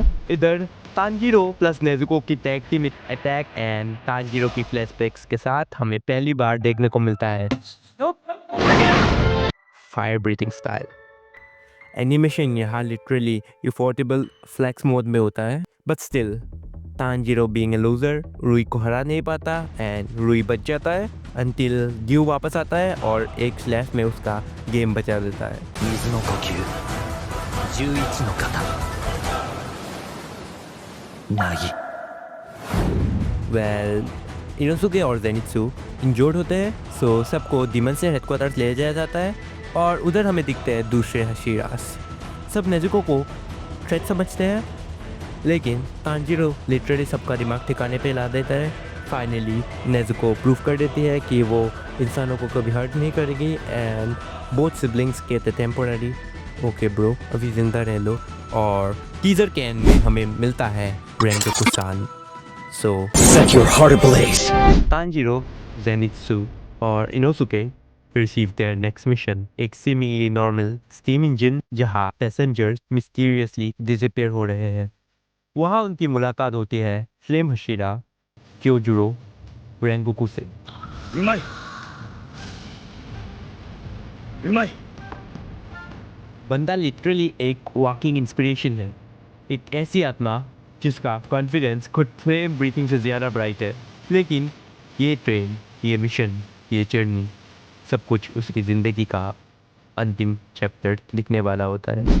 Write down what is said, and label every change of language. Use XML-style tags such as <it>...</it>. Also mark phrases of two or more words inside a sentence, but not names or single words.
<hi>इधर तांजीरो प्लस नेज़ुको की</hi> <en>tag team attack</en> <hi>एंड तांजीरो की फ्लैशबैक्स के साथ हमें पहली बार देखने को मिलता है</hi> <en>fire breathing style.</en> <hi>एनिमेशन यहाँ लिटरली</hi> <en>affordable flex mode</en> <hi>में होता है,</hi> <en>but still</en> <hi>तानजीरो</hi> <en>being a loser</en> <hi>रुई को हरा नहीं पाता एंड रुई बच जाता है अंटिल ड्यू वापस आता है और एक स्लैश में उसका गेम बचा देता है।</hi> <ja>水の呼吸11の型凪</ja> <hi>वेल इनोसुके और जेनित्सु इंजोर्ड होते हैं, सो सबको डीमन से हेडक्वार्टर्स ले जाया जाता है और उधर हमें दिखते हैं दूसरे हशीरास। सब नेजुको को थ्रेट समझते हैं, लेकिन तानजीरो लिटरली सबका दिमाग ठिकाने पे ला देता है। फाइनली नेजुको प्रूफ कर देती है कि वो इंसानों को कभी हर्ट नहीं करेगी एंड</hi> <en>both siblings</en> <hi>कहते</hi> <en>temporary okay bro</en> <hi>अभी जिंदा रह लो। और टीजर के एंड में हमें मिलता है रेंगोकू-सान। सो</hi> <en>Set your heart ablaze.</en> <hi>तानजीरो, जेनित्सु और इनोसुके</hi> <en>receive their next mission,</en> <hi>एक</hi> <en>seemingly normal steam engine</en> <hi>जहां</hi> <en>passengers mysteriously disappear</en> <hi>हो रहे हैं। वहां उनकी मुलाकात होती है फ्लेम हशीरा क्योजुरो रेंगोकू से।</hi> <ja>うまい。うまい。</ja> <hi>बंदा लिटरली एक</hi> <en>walking inspiration</en> <hi>है, एक ऐसी आत्मा जिसका कॉन्फिडेंस खुद</hi> <en>flame breathing</en> <hi>से ज़्यादा ब्राइट है। लेकिन ये ट्रेन, ये मिशन, ये जर्नी सब कुछ उसकी ज़िंदगी का अंतिम चैप्टर लिखने वाला होता है।</hi>